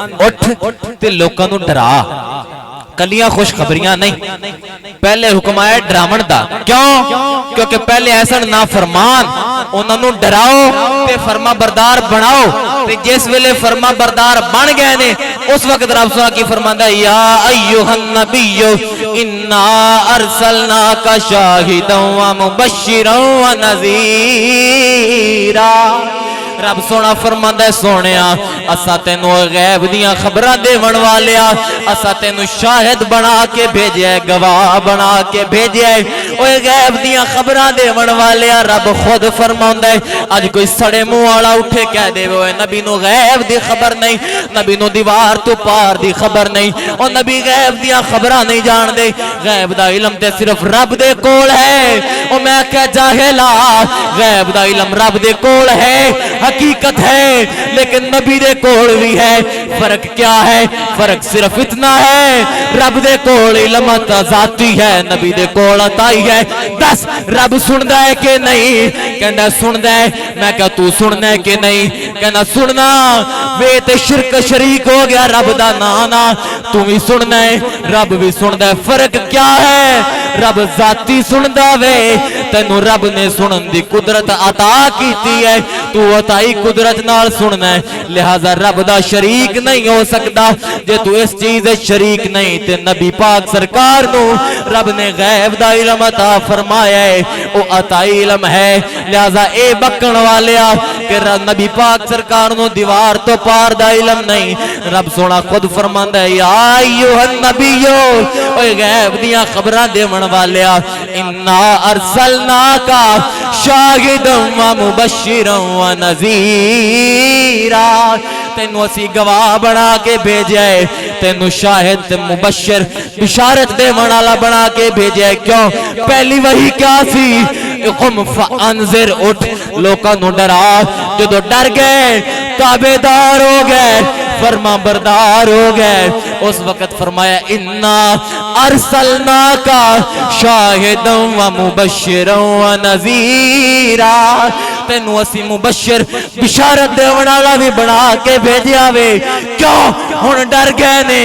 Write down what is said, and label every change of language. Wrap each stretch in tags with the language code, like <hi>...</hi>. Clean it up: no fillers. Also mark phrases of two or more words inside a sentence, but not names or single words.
<pa>اٹھ تے لوکاں نوں ڈرا کلیاں خوش خبریاں نہیں پہلے حکم آیا ڈرامن دا کیوں کیونکہ پہلے ایسا نافرمان انہاں نوں ڈراؤ تے فرما بردار بناؤ تے جس ویلے فرما بردار بن گئے نے اس وقت رب سونا کی فرماندا</pa> <ar>یا ایوہ النبی انا ارسلناک شاہدا و مبشرا و</ar> <pa>نذیرا رب سونا فرماندا ہے سونیا اسا تینوں غیب دیاں خبراں دیون والیا اسا تینوں شاہد بنا کے بھیجیا ہے گواہ بنا کے بھیجیا ہے اوے غیب دیاں خبراں دیون والیا رب خود فرماندا ہے اج کوئی سڑے منہ والا اٹھے کہہ دے اوے نبی نو غیب دی خبر نہیں نبی نو دیوار تو پار دی خبر نہیں او نبی غیب دیاں خبراں نہیں جان دے غیب دا علم تے صرف رب دے کول ہے او میں کہ جاہلا غیب دا علم رب دے کول ہے حقیقت ہے لیکن نبی دے کول بھی ہے فرق کیا ہے فرق صرف اتنا ہے رب دے کول علم ذاتی ہے نبی دے کول عطائی ہے دس رب سندا ہے کہ نہیں کہندا سندا ہے میں کہا تو سننا ہے کہ نہیں کہنا سننا وے تے شرک شریک ہو گیا رب دا نانا تو بھی سننا ہے رب بھی سندا ہے فرق کیا ہے رب ذاتی سندا وے تینوں رب نے سنن دی قدرت عطا کیتی ہے تو عطائی قدرت نال سننا ہے لہذا رب دا شریک نہیں ہو سکتا جے تو اس چیز شریک نہیں تے نبی پاک سرکار نو رب نے غیب دا علم عطا فرمایا ہے او عطائی علم ہے لہذا اے بکن والیا کہ نبی پاک سرکار نو دیوار تو پار دا علم نہیں رب سونا خود فرماندا ہے</pa> <ar>یا ایھا النبیو</ar> <pa>اوے غیب دیاں خبراں دیون والیا</pa> <ar>انا ارسلناک شاہدا و مبشرا و</ar> <pa>نذیرا تینوں اسی گواہ بنا کے بھیجا ہے تینوں شاہد مبشر بشارت دے والا بنا کے بھیجا ہے کیوں پہلی وحی کیا سی</pa> <ar>قم فانذر</ar> <pa>اٹھ لوکاں نوں ڈرا جدوں ڈر گئے تابعدار ہو گئے فرما بردار ہو گئے اس وقت فرمایا</pa> <ar>انا ارسلناک شاہدا و مبشرا و نذیرا</ar> <pa>تینوں اسی مبشر بشارت دیون والا بھی بنا کے بھیجیا وے کیوں ہن ڈر گئے نے</pa>